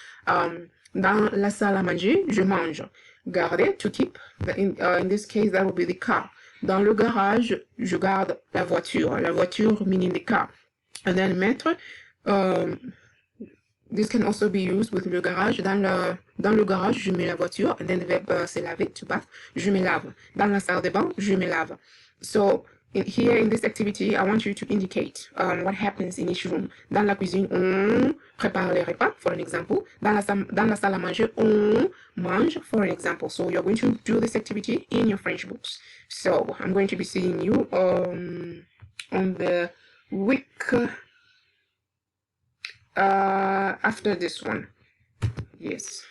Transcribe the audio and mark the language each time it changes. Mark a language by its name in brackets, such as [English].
[French] Dans la salle à manger, je mange. [English] Garder, to keep. In this case, that will be the car. [French] Dans le garage, je garde la voiture. [English] La voiture meaning the car. And then mettre, this can also be used with le garage. [French] Dans le garage, je mets la voiture. [English] And then the verb [French] c'est laver, [English] to bath. [French] Je me lave. Dans la salle de bain, je me lave. [English] So, here in this activity, I want you to indicate what happens in each room. [French] Dans la cuisine, on prépare les repas, [English] for an example. [French] Dans la salle à manger, on mange, for an example. [English] So you're going to do this activity in your French books. So I'm going to be seeing you on the week after this one. Yes.